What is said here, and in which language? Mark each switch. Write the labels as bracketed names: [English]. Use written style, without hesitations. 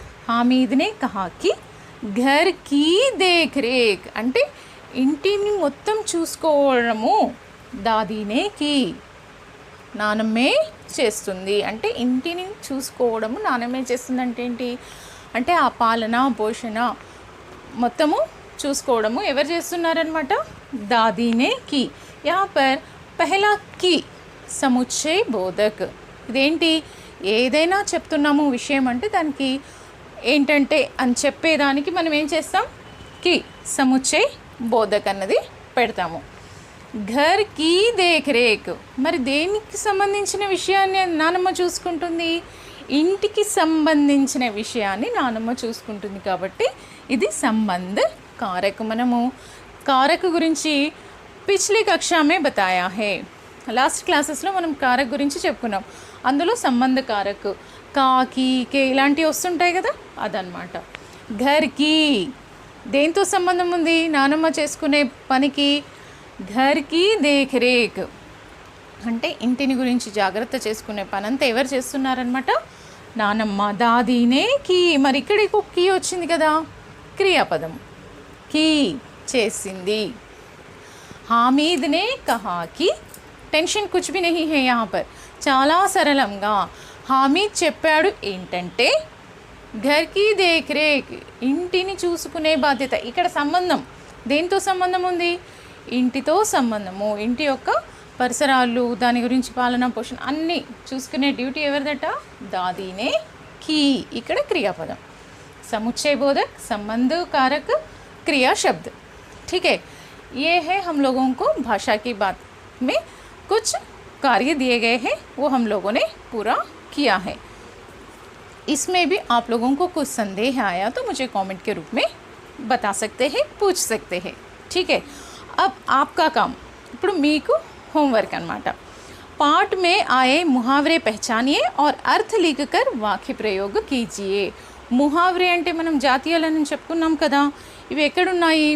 [Hindi] हामिद ने कहा कि घर की देख रेख [Telugu] అంటే ఇంటిని మొత్తం చూసుకోవడము [Hindi] దాదీనే की, [Telugu] నానమ్మే చేస్తుంది. అంటే ఇంటిని చూసుకోవడము నానమ్మే చేస్తుంది అంటే ఏంటి? అంటే ఆ పాలన పోషణ మొత్తము చూసుకోవడము ఎవరు చేస్తున్నారనమాట? [Hindi] దాదీనే की. यहाँ पर पहला की సముచ్చయ్ బోధక్. [Telugu] ఇదేంటి? ఏదైనా చెప్తున్నాము విషయం అంటే దానికి ఏంటంటే అని చెప్పేదానికి మనం ఏం చేస్తాం? की సముచ్చయ్ బోధక్ అన్నది పెడతాము. [Hindi] ఘర్ కీ దేఖ్ రేఖ్, [Telugu] మరి దేనికి సంబంధించిన విషయాన్ని నానమ్మ చూసుకుంటుంది? ఇంటికి సంబంధించిన విషయాన్ని నానమ్మ చూసుకుంటుంది కాబట్టి ఇది సంబంధ कारक. మనము కారక్ గురించి [Hindi] పిछली कक्षा में बताया है. [Telugu] లాస్ట్ క్లాసెస్లో మనం కారక్ గురించి చెప్పుకున్నాం. అందులో సంబంధ కారక్ కా కీ కే ఇలాంటివి వస్తుంటాయి కదా, అదనమాట. ఘర్ కీ దేంతో సంబంధం ఉంది? నానమ్మ చేసుకునే పనికి. [Hindi] ఘర్ కీ దేఖ్ రేఖ్ [Telugu] అంటే ఇంటిని గురించి జాగ్రత్త చేసుకునే పనంతా ఎవరు చేస్తున్నారనమాట? నానమ్మ. [Hindi] దాదీనే की, [Telugu] మరి ఇక్కడ కీ వచ్చింది కదా, క్రియాపదం. की చేసింది. [Hindi] हामिद ने कहा कि టెన్షన్ కుచ్ भी नहीं है यहाँ पर. [Telugu] చాలా సరళంగా హామీద్ చెప్పాడు ఏంటంటే [Hindi] ఘర్ కీ దేఖ్ రేఖ్ [Telugu] ఇంటిని చూసుకునే బాధ్యత. ఇక్కడ సంబంధం దేంతో సంబంధం ఉంది? ఇంటితో సంబంధము. ఇంటి యొక్క పరిసరాలు, దాని గురించి పాలన పోషణ అన్నీ చూసుకునే డ్యూటీ ఎవరిదట? [Hindi] దాదీనే की. [Telugu] ఇక్కడ క్రియాపదం. [Hindi] समुच्चय बोधक, संबंध कारक, क्रिया शब्द. ठीक है, ये है हम लोगों को भाषा की बात में कुछ कार्य दिए गए हैं, वो हम लोगों ने पूरा किया है. इसमें भी आप लोगों को कुछ संदेह आया तो मुझे कमेंट के रूप में बता सकते हैं, पूछ सकते हैं. ठीक है, अब आपका काम [Telugu] ఇప్పుడు మీకు [Hindi] होमवर्क [Telugu] అన్నమాట. [Hindi] पाठ में आए मुहावरे पहचानिए और अर्थ लिखकर वाक्य प्रयोग कीजिए. [Telugu] ముహావరే అంటే మనం జాతీయాలని చెప్పుకున్నాం కదా, ఇవి ఎక్కడున్నాయి?